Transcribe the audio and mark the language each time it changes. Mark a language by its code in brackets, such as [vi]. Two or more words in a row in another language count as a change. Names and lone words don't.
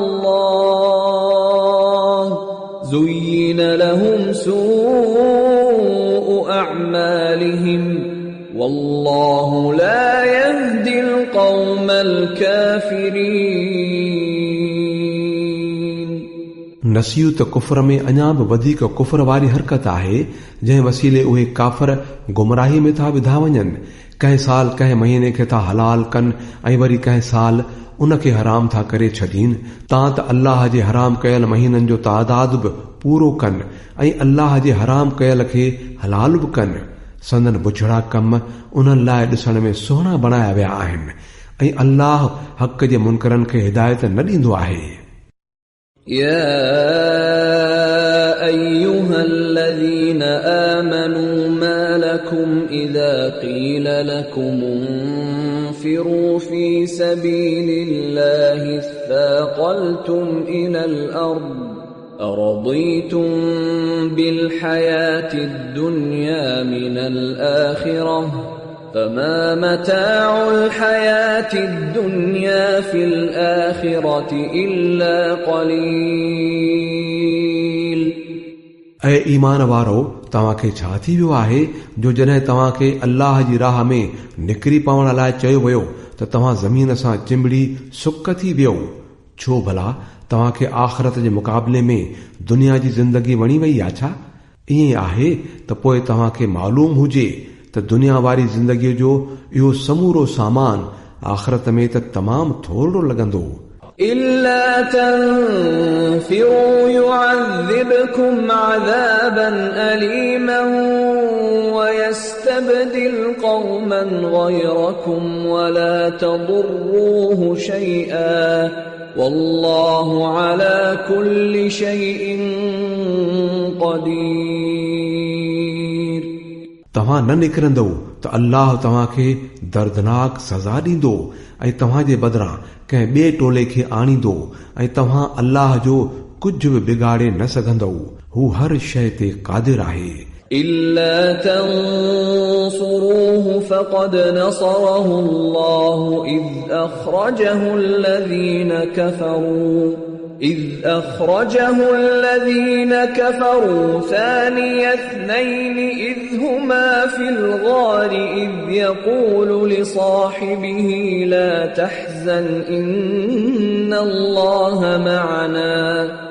[ar] الله زين لهم سوء أعمالهم والله لا يهدي القوم الكافرين [sd] नसीयु त कुफर में अञा बि वधीक कुफर वारी हरकत आहे जंहिं वसीले उहे काफ़र गुमराही में था विधा वञनि। कंहिं साल कंहिं महीने खे था हलाल कनि ऐं वरी कंहिं साल उन खे हराम था करे छॾीनि। तां त अल्लाह जे हराम कयल महीननि जो तादाद बि पूरो कनि ऐं अल्लाह जे हराम कयल खे हलाल बि कनि। संदन बुछड़ा कम उन्हनि लाइ ॾिसण में सुहिणा बणाया विया आहिनि ऐं अल्लाह हक़ जे मुनकरनि खे हिदायत न ॾींदो आहे। [ar] يا أيها الذين آمنوا ما لكم إذا قيل لكم انفروا في سبيل الله اثاقلتم إلى الأرض أرضيتم بالحياة الدنيا من الآخرة فما متاع الحياة الدنيا في الآخرة إلا قليل. [sd] ऐं ईमान वारो तव्हांखे छा थी वियो आहे जो जॾहिं तव्हांखे अल्लाह जी राह में निकिरी पवण लाइ चयो वियो त तव्हां ज़मीन सां चिंबड़ी सुक थी वियो? छो भला तव्हांखे आख़िरत जे मुक़ाबले में दुनिया जी ज़िंदगी वणी वई आहे छा? ईअं आहे त पोइ तव्हांखे मालूम हुजे त दुनिया वारी ज़िंदगीअ जो इहो समूरो सामान आख़िरत में त तमामु थोरो लॻंदो. [ar] إلا تنفروا يعذبكم عذابا أليما ويستبدل قوما غيركم ولا تضروه شيئا والله على كل شيء قدير. [sd] तव्हां न निकिरंदव त अल्लाह तव्हांखे दर्दनाक सज़ा ॾींदो ऐं तव्हांजे बदिरां कंहिं ॿिए टोले खे आणींदो ऐं तव्हां अल्लाह जो कुझु बि बिगाड़े न सघंदव. हू हर शइ ते क़ादिर आहे. [ar] إلا تنصروه فقد نصره الله إذ أخرجه الذين كفروا ثاني اثنين إذ هما في الغار إذ يقول لصاحبه لا تحزن إن الله معنا